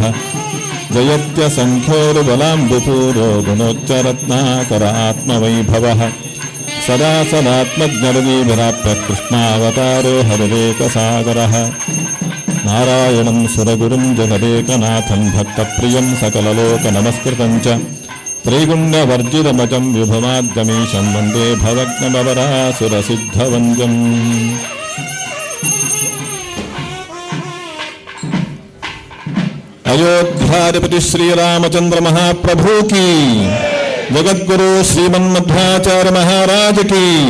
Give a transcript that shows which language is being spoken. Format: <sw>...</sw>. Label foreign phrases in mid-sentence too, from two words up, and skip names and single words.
<sa>ಜಯತ್ಯ ಸಂಖ್ಯೋರು ಬಲಾಂಬುಪೂರೋ ಗುಣೋಚ್ಚರತ್ನಾಕರ ಆತ್ಮವೈಭವಃ ಸದಾ ಸದಾತ್ಮಜ್ಞರದೀಭಿರಾಪ್ಯ ಕೃಷ್ಣಾವತಾರೋ ಹರಿರೇಕಸಾಗರಃ ನಾರಾಯಣಂ ಸುರಗುರುಂ ಜಗದೇಕನಾಥಂ ಭಕ್ತಪ್ರಿಯಂ ಸಕಲಲೋಕ ನಮಸ್ಕೃತಂ ಚ ತ್ರೈಗುಣ್ಯವರ್ಜಿತಮಜಂ ವಿಭುಮಾದ್ಯಮೀಶಂ ವಂದೇ ಭವಗ್ನಮವರಾಸುರಸಿದ್ಧವಂದ್ಯಂ. ಅಯೋಧ್ಯಾಧಿಪತಿ ಶ್ರೀರಾಮಚಂದ್ರ ಮಹಾಪ್ರಭು ಕೀ, ಜಗದ್ಗುರು ಶ್ರೀಮನ್ಮಧ್ವಾಚಾರ್ಯ ಮಹಾರಾಜ ಕಿ.</sa>